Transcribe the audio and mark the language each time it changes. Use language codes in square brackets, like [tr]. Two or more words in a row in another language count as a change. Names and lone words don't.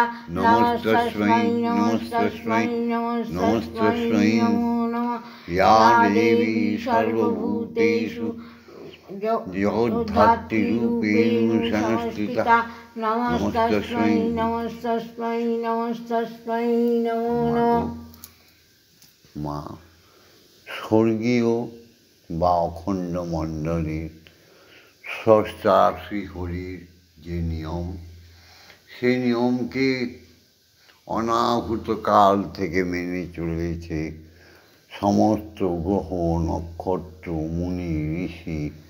[sa] नमस्तस्मै नमस्तस्मै नमस्तस्मै नमो नमः। या देवी सर्वभूतेषु जगद्धात्रीरूपेण संस्थिता। नमस्तस्मै नमस्तस्मै नमस्तस्मै नमो नमः। [bn] মা স্বর্গীয় বা অখণ্ড মণ্ডলীর স্রষ্টা শ্রীহরির যে নিয়ম, সে নিয়মকে অনাহূত কাল থেকে মেনে চলেছে সমস্ত গ্রহ নক্ষত্র মুনি ঋষি,